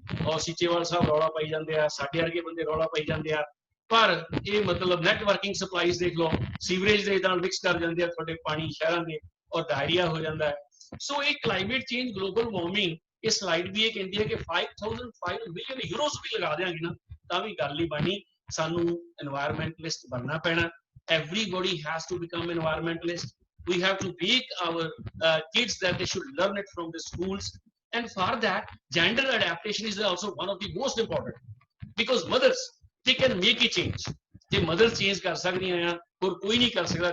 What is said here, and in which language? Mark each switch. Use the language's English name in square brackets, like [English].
[Punjabi] ਔਰ ਸੀਚੇਵਾਲ ਸਾਹਿਬ ਰੌਲਾ ਪਾਈ ਜਾਂਦੇ ਆ, ਸਾਡੇ ਵਰਗੇ ਬੰਦੇ ਰੌਲਾ ਪਾਈ ਜਾਂਦੇ ਆ, ਪਰ ਇਹ ਮਤਲਬ ਨੈਟਵਰਕਿੰਗ ਸਪਲਾਈਜ਼ ਦੇਖ ਲਓ, ਸੀਵਰੇਜ ਦੇ ਨਾਲ ਮਿਕਸ ਕਰ ਜਾਂਦੇ ਆ ਤੁਹਾਡੇ ਪਾਣੀ ਸ਼ਹਿਰਾਂ ਦੇ, ਔਰ ਡਾਇਰੀਆ ਹੋ ਜਾਂਦਾ ਹੈ। ਸੋ ਇਹ ਕਲਾਈਮੇਟ ਚੇਂਜ, ਗਲੋਬਲ ਵਾਰਮਿੰਗ, ਇਹ ਸਲਾਈਡ ਵੀ ਇਹ ਕਹਿੰਦੀ ਹੈ ਕਿ 5005 ਮਿਲੀਅਨ ਯੂਰੋਸ ਵੀ ਲਗਾ ਦਿਆਂਗੇ ਨਾ ਤਾਂ ਵੀ ਗੱਲ ਨਹੀਂ ਬਣਨੀ, ਸਾਨੂੰ এনवायरमेंटलिस्ट ਬਣਨਾ ਪੈਣਾ। [English] Everybody has to become environmentalist. We have to make our kids that they should learn it from the schools, and for that gender adaptation is also one of the most important, because mothers, they can make a change. [Punjabi] ਜੇ mothers change ਕਰ ਸਕਦੀਆਂ ਆ, ਹੋਰ ਕੋਈ ਨਹੀਂ ਕਰ ਸਕਦਾ।